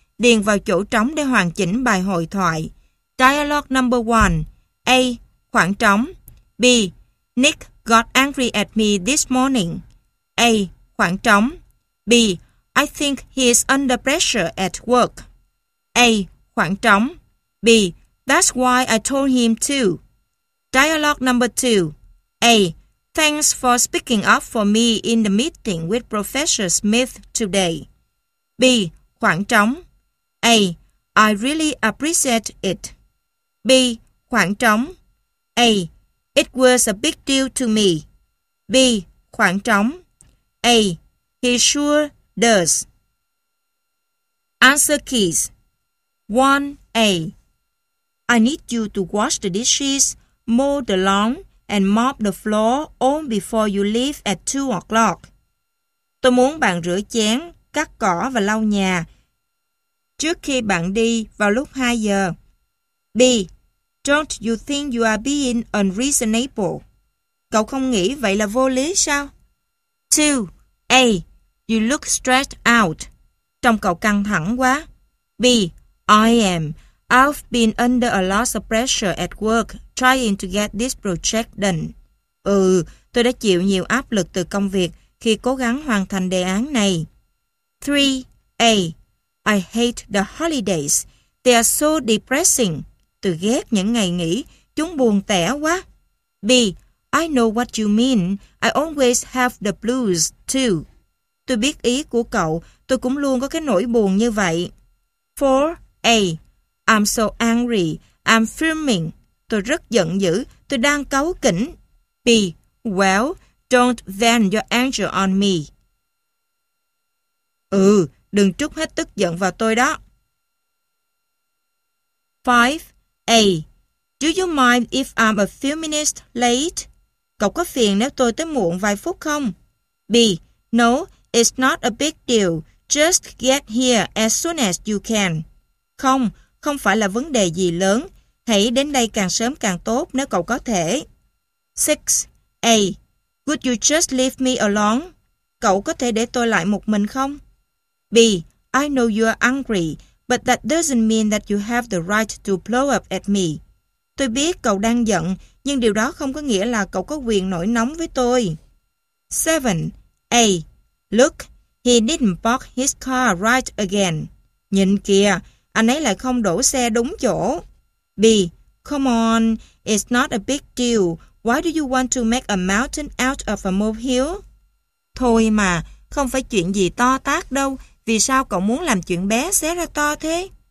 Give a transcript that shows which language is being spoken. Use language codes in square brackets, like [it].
[vi] Điền vào chỗ trống để hoàn chỉnh bài hội thoại. [en] Dialogue number 1. A. [vi] Khoảng trống. [en] B. Nick got angry at me this morning. A. [vi] Khoảng trống. [en] B. I think he is under pressure at work. A. [vi] Khoảng trống. [en] B. That's why I told him to. Dialogue number 2. A. Thanks for speaking up for me in the meeting with Professor Smith today. B. [vi] Khoảng trống. [en] A. I really appreciate it. B. Khoảng trống. A. It was a big deal to me. B. [vi] Khoảng trống. [en] A. He sure does. Answer keys. 1. A. I need you to wash the dishes, mow the lawn, and mop the floor all before you leave at 2 o'clock. [vi] Tôi muốn bạn rửa chén, cắt cỏ và lau nhà trước khi bạn đi vào lúc 2 giờ. [en] B. Don't you think you are being unreasonable? [vi] Cậu không nghĩ vậy là vô lý sao? [en] 2. A. You look stressed out. [vi] Trông cậu căng thẳng quá. [en] B. I am. I've been under a lot of pressure at work trying to get this project done. [vi] Ừ, tôi đã chịu nhiều áp lực từ công việc khi cố gắng hoàn thành đề án này. [en] 3. A. I hate the holidays. They are so depressing. [vi] Tôi ghét những ngày nghỉ. Chúng buồn tẻ quá. [en] B. I know what you mean. I always have the blues too. [vi] Tôi biết ý của cậu. Tôi cũng luôn có cái nỗi buồn như vậy. [en] 4. A. I'm so angry. I'm fuming. [vi] Tôi rất giận dữ. Tôi đang cáu kỉnh. [en] B. Well, don't vent your anger on me. [vi] Ừ, đừng trút hết tức giận vào tôi đó. [en] 5. A. Do you mind if I'm a few minutes late? [vi] Cậu có phiền nếu tôi tới muộn vài phút không? [en] B. No, it's not a big deal. Just get here as soon as you can. [vi] Không, không phải là vấn đề gì lớn. Hãy đến đây càng sớm càng tốt nếu cậu có thể. [en] 6. A. Would you just leave me alone? [vi] Cậu có thể để tôi lại một mình không? [en] B. I know you're angry, but that doesn't mean that you have the right to blow up at me. [vi] Tôi biết cậu đang giận, nhưng điều đó không có nghĩa là cậu có quyền nổi nóng với tôi. [en] 7. A. Look, he didn't park his car right again. [vi] Nhìn kìa, anh ấy lại không đổ xe đúng chỗ. [en] B. Come on, it's not a big deal. Why do you want to make a mountain out of a molehill? [vi] Thôi mà, không phải chuyện gì to tát đâu. Vì sao cậu muốn làm chuyện bé xé ra to thế?